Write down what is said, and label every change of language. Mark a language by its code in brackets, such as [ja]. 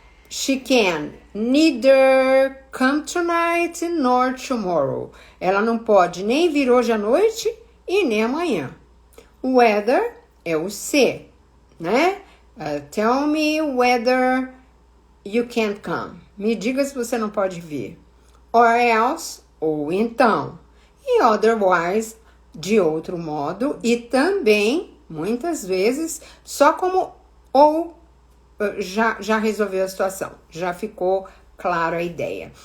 [en] She can neither come tonight nor tomorrow. [pt] Ela não pode nem vir hoje à noite e nem amanhã. Whether é o se, né? [en] Tell me whether you can't come. [pt] Me diga se você não pode vir. Or else, ou então. E otherwise, de outro modo, e também, muitas vezes, só como ou já resolveu a situação, já ficou claro a ideia.